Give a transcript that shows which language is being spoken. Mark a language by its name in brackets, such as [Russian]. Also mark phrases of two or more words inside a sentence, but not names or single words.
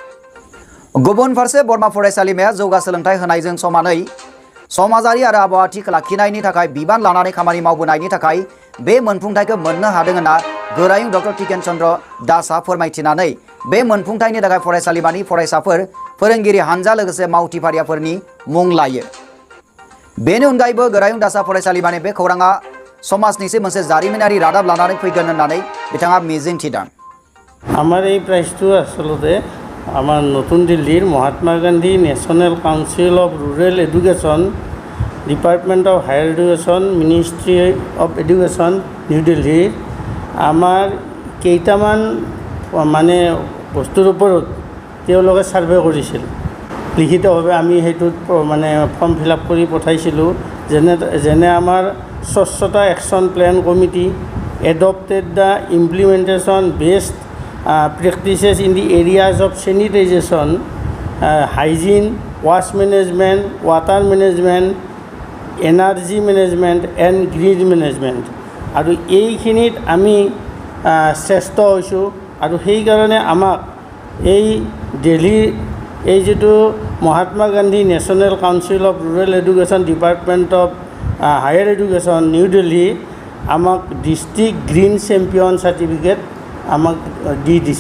[Bodo] गुबुन फारसे बरमा फरायसालिमाया जौगा सोलोंथाइ होनायजों समानै समाजारि आरो आबहावा थिग लाखिनायनि थाखाय बिबान लानानै खामानि मावबोनायनि थाखाय बे मोनफुंथायखौ मोननो हादों होनना गोरायुं डक्टर टिकेन चन्द्र दासआ फोरमायथिनानै बे मोनफुंथायनि थाखाय फरायसालिमानि फरायसाफोर फोरोंगिरि हानजा लोगोसे मावथिफारियाफोरनि मुं लायो। बेनि अनगायैबो गोरायुं दासआ फरायसालिमानि बे खौराङा समाजनिसो मोनसे जारिमिनारि रादाब लानानै फैगोन होननानै बिथाङा मिजिंथिदों। [Assamese] আমাৰ এই প্ৰাইজটো আচলতে আমাৰ নতুন দিল্লীৰ মহাত্মা গান্ধী নেশ্যনেল কাউন্সিল অফ ৰুৰেল এডুকেশ্যন ডিপাৰ্টমেণ্ট অফ হায়াৰ এডুকেশ্যন মিনিষ্ট্ৰী অফ এডুকেশ্যন নিউ দিল্লীৰ আমাৰ কেইটামান মানে বস্তুৰ ওপৰত তেওঁলোকে ছাৰ্ভে কৰিছিল। লিখিতভাৱে আমি সেইটোত মানে [English] form fill up [Assamese] কৰি পঠাইছিলোঁ। যেনে আমাৰ স্বচ্ছতা [English] action plan committee adopted the implementation best practices in the areas of sanitization, hygiene, wash management, water management, energy management and green management [Assamese] আৰু এইখিনিত আমি শ্ৰেষ্ঠ হৈছোঁ আৰু সেইকাৰণে আমাক এই দিল্লীৰ এই যিটো মহাত্মা গান্ধী নেশ্যনেল কাউন্সিল অফ ৰুৰেল এডুকেশ্যন ডিপাৰ্টমেণ্ট অফ হায়াৰ এডুকেশ্যন নিউ দিল্লী আমাক [English] district green champion certificate [Assamese] আমাক দি দিছে।